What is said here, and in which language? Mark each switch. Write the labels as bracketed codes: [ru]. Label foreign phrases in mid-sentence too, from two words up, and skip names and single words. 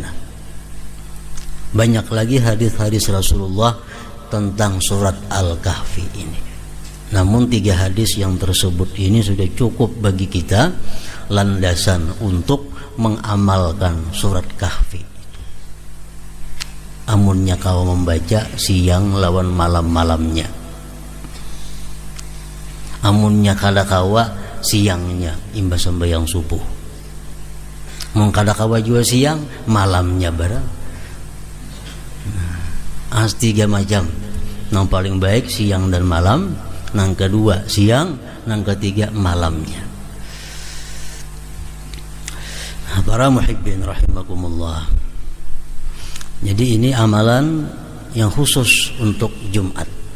[id] Banyak lagi hadis-hadis Rasulullah tentang surat Al-Kahfi ini. Namun 3 hadis yang tersebut ini sudah cukup bagi kita landasan untuk mengamalkan surat Kahfi. [bjn] Amunnya kau membaca siang lawan malam-malamnya, amunnya kada kawa siangnya imbas sembahyang subuh, mengkada kawa juga siang malamnya barang. [id] As 3 macam, yang paling baik siang dan malam, yang kedua siang, yang ketiga malamnya. Para muhibbin rahimakumullah, jadi ini amalan yang khusus untuk Jumat.